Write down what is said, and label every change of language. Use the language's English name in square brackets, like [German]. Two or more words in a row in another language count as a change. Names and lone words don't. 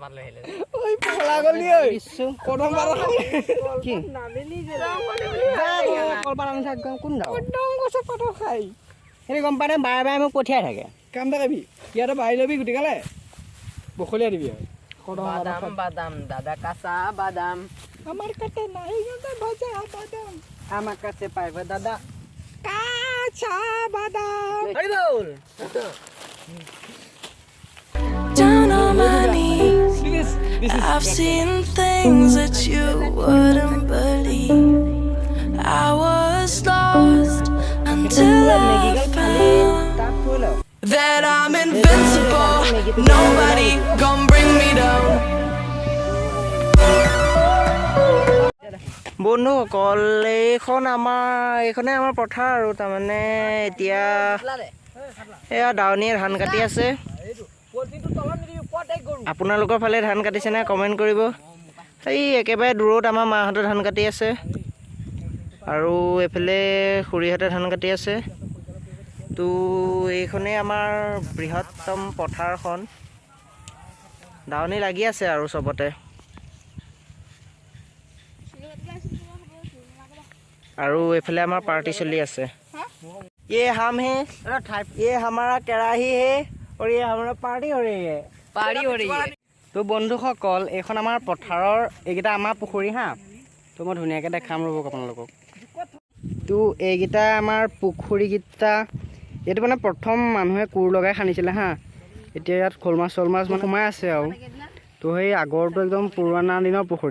[Assamese] গম পাই বাৰে বাৰে মোক পঠিয়াই থাকে। কাম এটা কৰিবি, ইয়াতে বাঢ়ি ল'বি গোটেইকালে বখলিয়াই দিবি আৰু [Bangla] বাদাম বাদাম দাদা কাঁচা বাদাম আমাৰ কাছে নাই ভাজা বাদাম, আমার কাছে পাইবে দাদা কাঁচা বাদাম। [English] Down on my knees, I've seen things that you wouldn't believe. I was lost until I found that I'm invincible. Nobody gonna bring me down. [Assamese] বন্ধুসকল, এইখনে আমাৰ পথাৰ। আৰু তাৰমানে এতিয়া এয়া দাৱনীয়ে ধান কাটি আছে। আপোনালোকৰ ফালে ধান কাটিছে নে কমেণ্ট কৰিব। এই একেবাৰে দূৰত আমাৰ মাহঁতে ধান কাটি আছে, আৰু এইফালে খুৰীহঁতে ধান কাটি আছে। তো এইখনেই আমাৰ বৃহত্তম পথাৰখন, দাৱনী লাগি আছে আৰু চবতে। আৰু এইফালে আমাৰ পাৰ্টি চলি আছে। [Hindi] ये हम है, ये हमारा केराही है, और ये हमारा पार्टी हो रही है। [Assamese] তো বন্ধুসকল, এইখন আমাৰ পথাৰৰ, এইকেইটা আমাৰ পুখুৰী হা। তো মই ধুনীয়াকৈ দেখাম ৰ'ব আপোনালোকক। তো এইকেইটা আমাৰ পুখুৰীকেইটা, এইটো মানে প্ৰথম মানুহে কোৰ লগাই খান্দিছিলে হা। এতিয়া ইয়াত শ'ল মাছ চল মাছ মানে সোমাই আছে আৰু। তো সেই আগৰটো একদম পুৰণা দিনৰ পুখুৰী।